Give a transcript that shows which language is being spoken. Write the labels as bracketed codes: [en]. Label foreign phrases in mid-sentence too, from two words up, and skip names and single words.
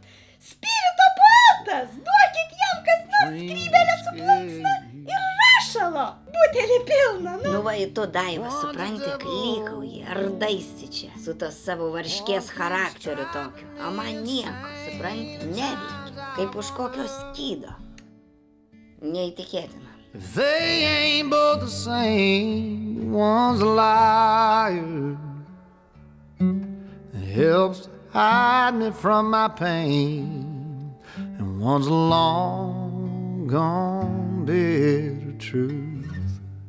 [lt] Spirito poetas, duokit jam kas nors skrybelę su plunksna ir rašalo. Butelį pilną, nu. Nu va, į tu, Daiva, supranti, klykauji, ardaisi čia su tos savo varškės charakteriu tokiu. O man nieko, supranti, neveikia, kaip už kokio skydo. Neįtikėtina. [en] If they ain't both the same, one's a liar that helps to hide me from my pain, and one's a long gone bitter truth.